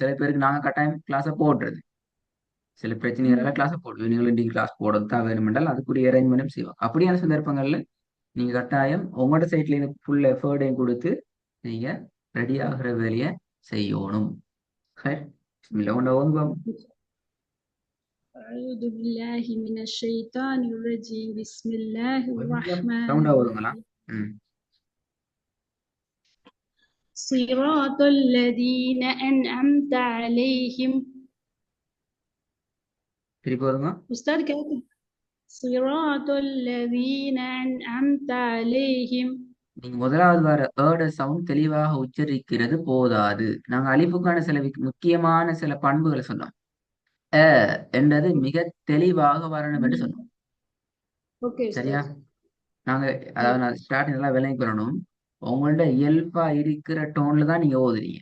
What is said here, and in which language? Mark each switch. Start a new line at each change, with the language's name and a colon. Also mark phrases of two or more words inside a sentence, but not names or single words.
Tamil: சில பேருக்கு நாங்க கட்டாயம் கிளாஸை போடுறது, சில பிரச்சனைகளால கிளாஸை போடுவோம். நீங்கள் இன்றைக்கு கிளாஸ் போடுறது தான் வேணுமென்றால் அதுக்குரிய அரேஞ்ச்மெண்ட்டும் செய்வோம். அப்படியான சந்தர்ப்பங்கள்ல நீங்க கட்டாயம் உங்களோட சைட்ல இருந்து
English: full effort
Tamil: கொடுத்து நீங்க ரெடி ஆகிற வேலையை செய்யணும். சரி, பிஸ்மில்லா. உன்னை ஓதுவோம்.
Arabic: أعوذ بالله من الشيطان الرجيم. بسم الله
Tamil: கொஞ்சம்
Arabic: الرحمن
Tamil: சவுண்டா ஓதுங்களா?
Arabic: الرحيم. ம். صراط الذين أنعمت عليهم.
Tamil: திருப்பி ஓதுங்க.
Arabic: أستاذ كاتب صراط الذين أنعمت عليهم.
Tamil: நீங்க முதலாவது வர ஏட சவுண்ட் தெளிவாக உச்சரிக்கிறது போதாது. நாங்க அலிஃபுக்கான சில முக்கியமான சில பண்புகளை சொன்னோம். அ என்றது மிக தெளிவாக வரணும் என்று சொன்னோம். ஓகே சரியா? உஸ்தாத். நாங்க அதாவது நான் ஸ்டார்டிங் நல்லா விளங்கி கொள்ளணும். உங்கள்ட்ட இயல்பா இருக்கிற டோன்ல தான் நீங்க ஓதுறீங்க.